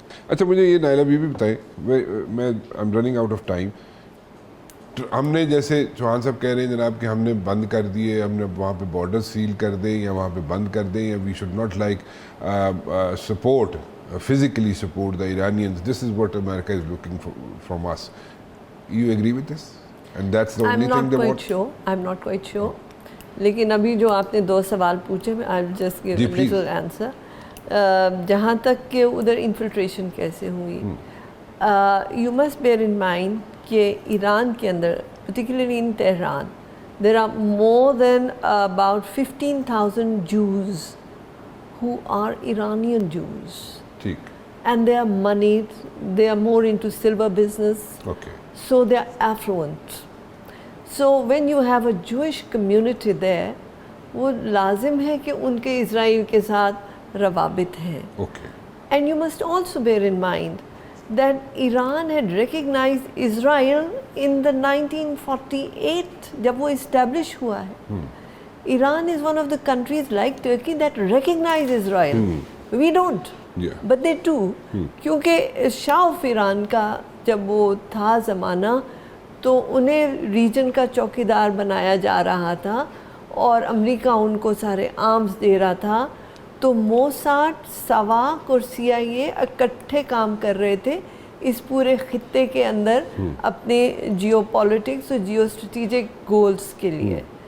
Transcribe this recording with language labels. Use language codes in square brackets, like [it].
[ur] اچھا مجھے یہ نائلہ بی بھی بتائیں، میں [en] I am running out of time. [ur] ہم نے جیسے چوہان صاحب کہہ رہے ہیں جناب کہ ہم نے بند کر دیے، ہم نے وہاں پہ بارڈر سیل کر دیں یا وہاں پہ بند کر دیں، یا [en] We should not like support physically support the Iranians. This is what America is looking for from us. You agree with this? And that's the only thing they want? I'm not quite sure. [ur] لیکن ابھی جو آپ نے دو سوال پوچھے، [en] I'll just give a little answer. [ur] جہاں تک کہ ادھر انفلٹریشن کیسے ہوئی، [en] you must bear in mind [ur] کہ ایران کے اندر [en] particularly in Tehran there are more than about 15,000 Jews who are Iranian Jews. And they are moneyed, they are more into silver business, so they are affluent. So when you have a Jewish community there, [ur] وہ لازم ہے کہ ان کے اسرائیل کے ساتھ روابط ہیں. [en] And you must also bear in mind that Iran had recognized Israel in the 1948 [ur] جب وہ [en] establish [ur] ہوا ہے. [en] Iran is one of the countries like Turkey that recognize Israel. We don't. But they do. [ur] کیونکہ شاہ of Iran کا جب وہ تھا زمانہ تو انہیں ریجن کا چوکیدار بنایا جا رہا تھا اور امریکہ ان کو سارے آرمز دے رہا تھا. تو موساد، سواک اور CIA اکٹھے کام کر رہے تھے اس پورے خطے کے اندر اپنے جیو پالیٹکس اور جیو اسٹریٹجک گولز کے لیے.